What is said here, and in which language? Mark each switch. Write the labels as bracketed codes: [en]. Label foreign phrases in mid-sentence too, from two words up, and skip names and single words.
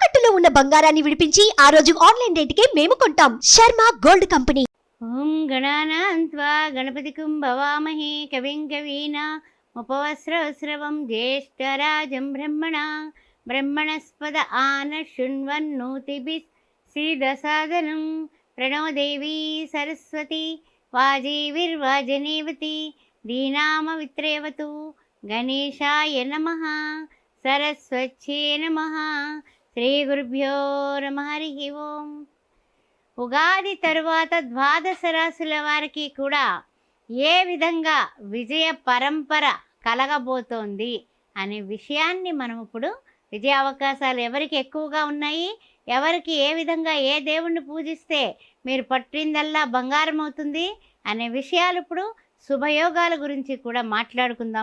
[te] ఉన్న బంగారాన్ని విడిపించి ఆ రోజు ఆన్లైన్ రేటుకే మేము కొంటాం. శర్మ గోల్డ్ కంపెనీ. [sa] ఓం గణానాన్త్వా గణపతికుం భవామహే కవిం కవీనాముపవస్రవస్రవం జ్యేష్ఠరాజం బ్రహ్మణస్పద ఆన శృణ్వన్నోతిభిः सीदसादनं प्रणो देवी सरस्वती वाजीविर्वाजनेवती दीनामवित्रेवतु गणेशाय नमः सरस्वत्यै नमः श्रीगुरुभ्यो नमः हरिः ओं. [te] ఉగాది తరువాత ద్వాదశ రాశుల వారికి కూడా ఏ విధంగా విజయ పరంపర కలగబోతోంది అనే విషయాన్ని మనం ఇప్పుడు విజయ అవకాశాలు ఎవరికి ఎక్కువగా ఉన్నాయి, ఎవరికి ఏ విధంగా ఏ దేవుణ్ణి పూజిస్తే మీరు పట్టిందల్లా బంగారం అవుతుంది అనే విషయాలు ఇప్పుడు శుభయోగాల గురించి కూడా మాట్లాడుకుందాం.